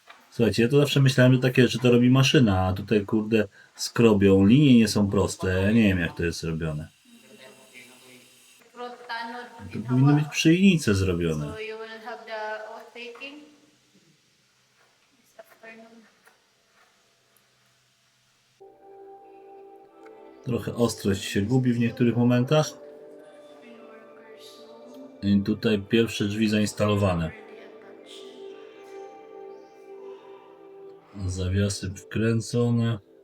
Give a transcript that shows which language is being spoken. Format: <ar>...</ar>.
<pl>Słuchajcie, ja to zawsze myślałem, że takie rzeczy to robi maszyna, a tutaj kurde skrobią, linie nie są proste, ja nie wiem jak to jest robione. Crotano. To powinny być przyjnice zrobione.</pl> <en>So you will have the oath taking this afternoon.</en> <pl>Trochę ostrość się gubi w niektórych momentach. I tutaj pierwsze drzwi zainstalowane. Zawiasy wkręcone.</pl>